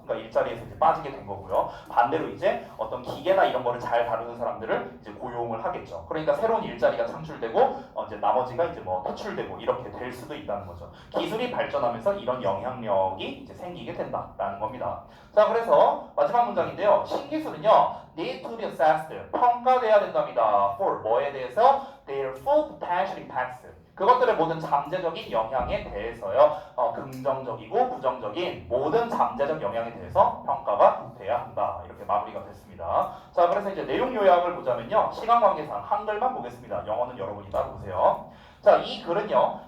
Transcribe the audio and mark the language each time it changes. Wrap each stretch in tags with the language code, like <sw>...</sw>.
<ko>그러니까 일자리에서 이제 빠지게 된 거고요. 반대로 이제 어떤 기계나 이런 거를 잘 다루는 사람들을 이제 고용을 하겠죠. 그러니까 새로운 일자리가 창출되고 이제 나머지가 이제 뭐 퇴출되고 이렇게 될 수도 있다는 거죠. 기술이 발전하면서 이런 영향력이 이제 생기게 된다라는 겁니다. 자, 그래서 마지막 문장인데요. 신기술은요,</ko> <en>need to be assessed,</en> <ko>평가돼야 된답니다. for 뭐에 대해서?</ko> <en>their full potential impacts.</en> <ko>그것들의 모든 잠재적인 영향에 대해서요. 긍정적이고 부정적인 모든 잠재적 영향에 대해서 평가가 돼야 한다. 이렇게 마무리가 됐습니다. 자, 그래서 이제 내용 요약을 보자면요. 시간 관계상 한글만 보겠습니다. 영어는 여러분이 따로 보세요. 자, 이 글은요.</ko>